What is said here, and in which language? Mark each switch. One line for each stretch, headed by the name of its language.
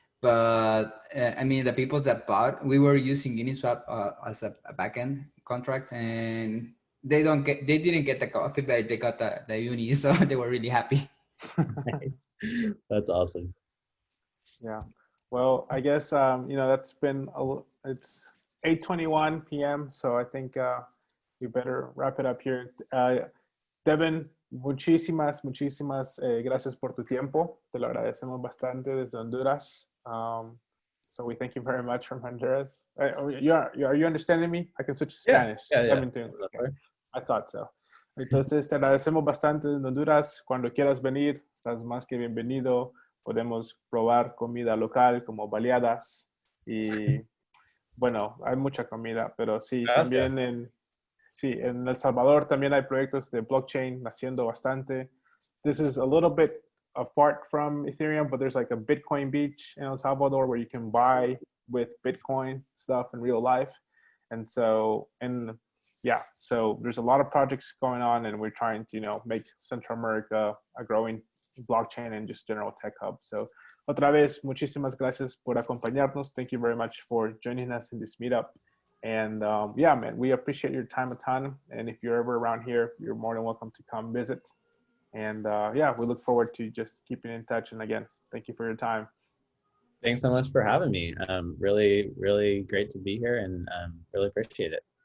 English: But I mean, the people that bought, we were using Uniswap as a backend contract, and they didn't get the coffee, but they got the uni, so they were really happy. Nice. That's awesome. Yeah. Well, I guess you know, that's been it's 8:21 p.m. So I think we better wrap it up here.
Spanish: Devin, muchísimas gracias por tu tiempo. Te lo agradecemos bastante desde Honduras.
English: So we thank you very much from Honduras. Are you understanding me? I can switch to Spanish. Yeah. Okay. I thought so.
Spanish: Entonces, te agradecemos bastante en Honduras. Cuando quieras venir, estás más que bienvenido. Podemos probar comida local como baleadas. Y bueno, hay mucha comida, pero sí, también en El Salvador también hay proyectos de blockchain naciendo bastante.
English: This is a little bit apart from Ethereum, but there's like a Bitcoin beach in El Salvador where you can buy with Bitcoin stuff in real life. And so, so there's a lot of projects going on, and we're trying to, you know, make Central America a growing blockchain and just general tech hub.
Spanish: So otra vez, muchísimas gracias por acompañarnos.
English: Thank you very much for joining us in this meetup. And yeah, man, we appreciate your time a ton. And if you're ever around here, you're more than welcome to come visit. And yeah, we look forward to just keeping in touch. And again, thank you for your time. Thanks so much for having me. Really, really great to be here, and really appreciate it.